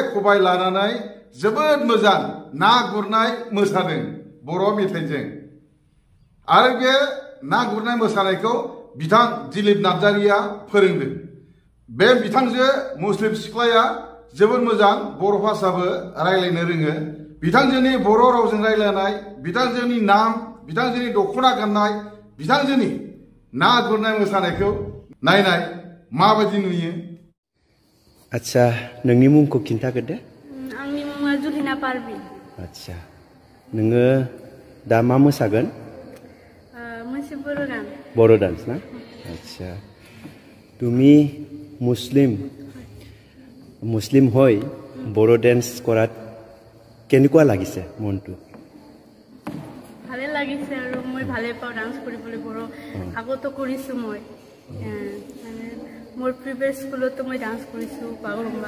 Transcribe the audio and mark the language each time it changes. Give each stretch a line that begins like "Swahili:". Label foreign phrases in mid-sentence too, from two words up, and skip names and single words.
Bodo: खबाइ लानानै जोबोद मोजां ना गुरनाय मोसादों बर' मेथाइजों आरो बे ना गुरनाय मोसानायखौ बिथां दिलीप नार्जारिया फोरोंदों बे बिथांजो मुस्लिम सिख्लाया जोबोद मोजां बर' भाषाबो रायलायनो रोङो बिथांजोनि बर' रावजों रायलायनाय बिथांजोनि नाम बिथांजोनि दख'ना गाननाय बिथांजोनि ना गुरनाय मोसानायखौ नायनाय माबायदि नुयो आच्छा नोंनि मुंखौ खिन्थाग्रोदो आंनि मुङा जुलिना पारभिन आच्छा नोङो दा मा मोसागोन मोनसे बर' गान
Assamese: বড়ো ডান্স না আচ্ছা তুমি মুসলিম হৈ বড়ো ডান্স কৰাত কেনেকুৱা লাগিছে মনটো ভালে লাগিছে আৰু মই ভালে পাওঁ ডান্স কৰিবলৈ বড়ো আগতো কৰিছো মই মোৰ
English: previous school
Assamese: মই ডান্স কৰিছো বাগৰুম্বা